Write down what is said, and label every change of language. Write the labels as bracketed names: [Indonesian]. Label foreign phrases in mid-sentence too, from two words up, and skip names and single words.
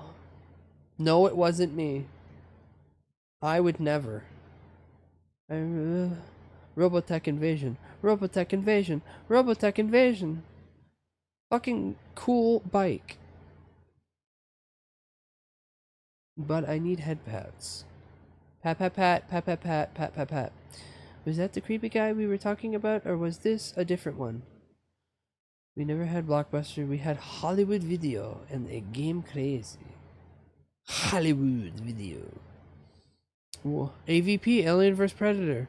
[English] No, it wasn't me. I would never. Robotech invasion. Robotech invasion. Robotech invasion. Fucking cool bike. But I need head pats. Pat, pat, pat, pat, pat, pat, pat, pat, pat. Was that the creepy guy we were talking about, or was this a different one? We never had Blockbuster. We had Hollywood Video and a Game Crazy. Hollywood Video. Whoa. AVP, Alien vs Predator.